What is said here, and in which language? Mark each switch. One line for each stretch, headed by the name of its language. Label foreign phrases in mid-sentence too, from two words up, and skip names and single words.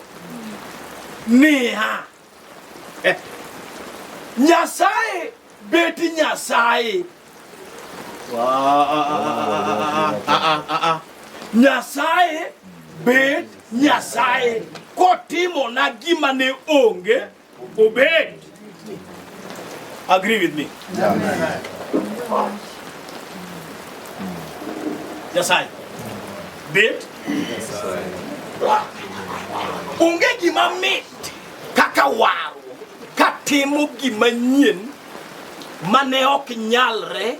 Luo (Kenya and Tanzania): Niha. Nyasaye beti Nyasaye. Nyasaye bet Nyasaye kotimo na gima ne onge obed.
English: Agree with me? Amen.
Luo (Kenya and Tanzania): Nyasaye bet onge gima mit kaka waro katimo gima nyien mane ok nyalre.